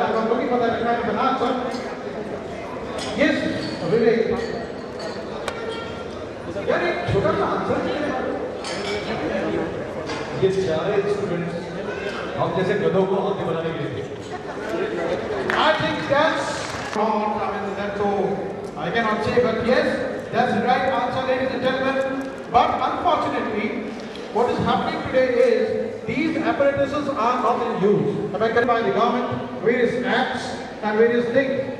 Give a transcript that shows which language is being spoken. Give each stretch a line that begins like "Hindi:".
English: I'm not looking for that academic answer. Yes, Vivek. Very
Hindi: छोटा सा
English: answer.
Hindi: ये सारे स्टूडेंट्स हम जैसे गधों को हाथी बनाने के लिए
English: I think that's wrong. I mean, that's all I cannot say, but yes, that's the right answer, ladies and gentlemen. But unfortunately, what is happening today is these apparatuses are not in use. Affected by the government, various apps and various things.